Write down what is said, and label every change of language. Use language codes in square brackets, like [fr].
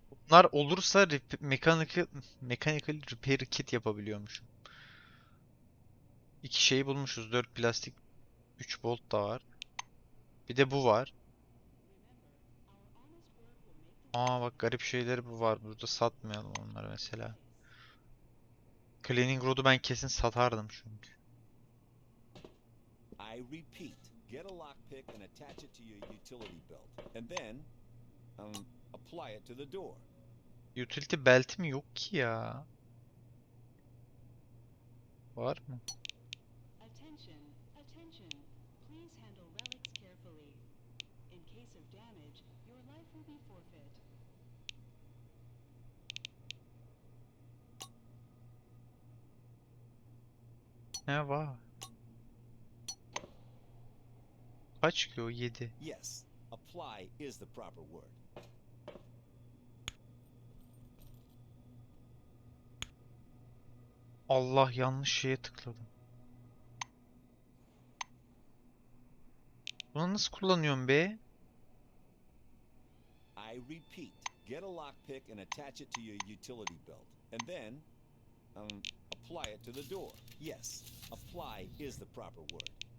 [tr] Bunlar olursa mechanical repair kit yapabiliyormuşum. 2 şeyi bulmuşuz. 4 plastik, 3 bolt da var. Bir de bu var. Aa bak garip şeyleri bu var. Burada satmayalım onları mesela. Cleaning rod'u ben kesin satardım çünkü. [en] I repeat, get a lockpick and attach it to your utility belt. And then, apply it to the door. [tr] Utility belt'im yok ki ya. Var mı? [en] Attention, attention. Please handle relics carefully. In case of damage, your life will be forfeit. [tr] Ne var? Kaç ki o? 7. [en] Yes, apply is the proper word. [tr] Allah yanlış şeye tıkladım. Bunu nasıl kullanıyorum be? [en] I repeat, get a lockpick and attach it to your utility belt. And then, apply it to the door. Yes, apply is the proper word.